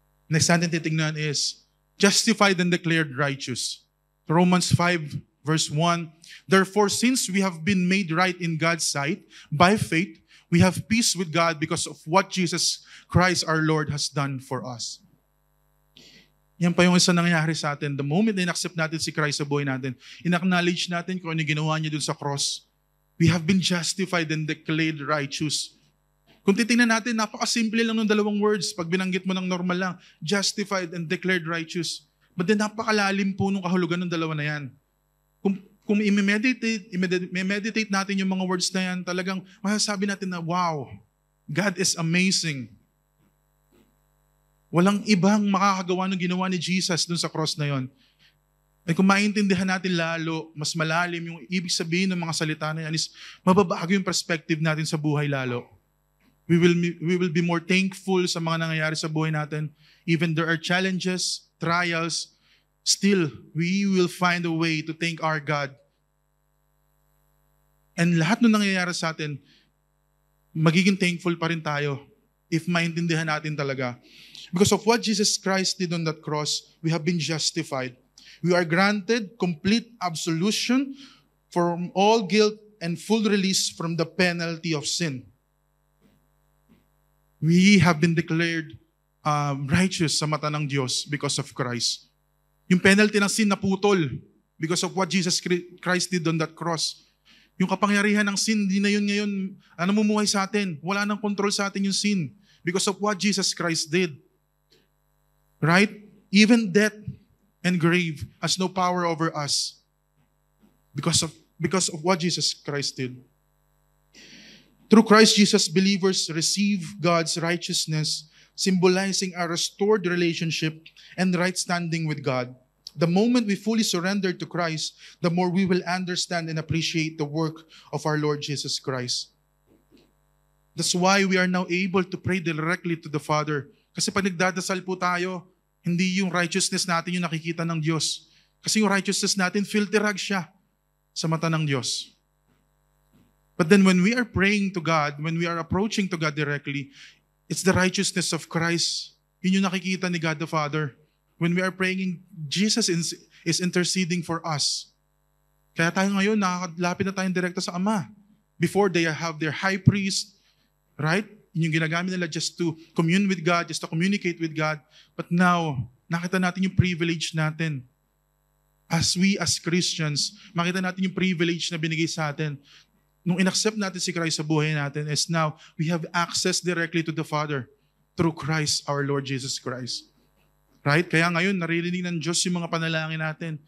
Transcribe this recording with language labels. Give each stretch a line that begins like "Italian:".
English: Next
Filipino: natin titignan
English: is, justified and declared righteous. Romans 5, verse 1, therefore, since we have been made right in God's sight, by faith, we have peace with God because of what Jesus Christ our Lord has done for us.
Filipino: Yan pa yung isa nangyayari sa atin. The moment na in-accept natin si Christ sa buhay natin, in-acknowledge natin kung ano yung ginawa niya dun sa cross,
English: we have been justified and declared righteous.
Filipino: Kung titingnan natin, napakasimple lang ng dalawang words. Pag binanggit mo ng normal lang,
English: justified and declared righteous.
Filipino: But then napakalalim po nung kahulugan ng dalawa na yan. Kung i-meditate natin yung mga words na yan, talagang masasabi natin na, wow,
English: God is amazing.
Filipino: Walang ibang makakagawa ng ginawa ni Jesus dun sa cross na yon. At kung maintindihan natin lalo, mas malalim yung ibig sabihin ng mga salita na yan is mababago yung perspective natin sa buhay lalo.
English: We will be more thankful
Filipino: sa mga nangyayari sa buhay natin.
English: Even there are challenges, trials, still, we will find a way to thank our God.
Filipino: And lahat ng nangyayari sa atin, magiging thankful pa rin tayo if maintindihan natin talaga.
English: Because of what Jesus Christ did on that cross, we have been justified. We are granted complete absolution from all guilt and full release from the penalty of sin. We have been declared righteous
Filipino: sa mata ng Diyos
English: because of Christ.
Filipino: Yung penalty ng sin naputol
English: because of what Jesus Christ did on that cross.
Filipino: Yung kapangyarihan ng sin, di na yun ngayon namumuhay sa atin. Wala nang control sa atin yung sin
English: because of what Jesus Christ did.
Filipino: Right?
English: Even death and grave has no power over us because of what Jesus Christ did. Through Christ Jesus, believers receive God's righteousness, symbolizing a restored relationship and right standing with God. The moment we fully surrender to Christ, the more we will understand and appreciate the work of our Lord Jesus Christ. That's why we are now able to pray directly to the Father.
Filipino: Kasi pag nagdadasal po tayo, hindi yung righteousness natin yung nakikita ng Diyos. Kasi yung righteousness natin, filthy rag siya sa mata ng Diyos.
English: But then when we are praying to God, when we are approaching to God directly, it's the righteousness of Christ.
Filipino: Yun yung nakikita ni God the Father.
English: When we are praying, Jesus is interceding for us.
Filipino: Kaya tayo ngayon, nakakalapit na tayong direkta sa Ama.
English: Before they have their high priest, right?
Filipino: Yun yung ginagamit nila
English: just to commune with God, just to communicate with God.
Filipino: But now, nakita natin yung privilege natin.
English: As Christians,
Filipino: makita natin yung privilege na binigay sa atin. Nung inaccept natin si Christ sa buhay natin is now,
English: we have access directly to the Father through Christ, our Lord Jesus Christ. Right?
Filipino: Kaya ngayon, naririnig ng Diyos yung mga panalangin natin.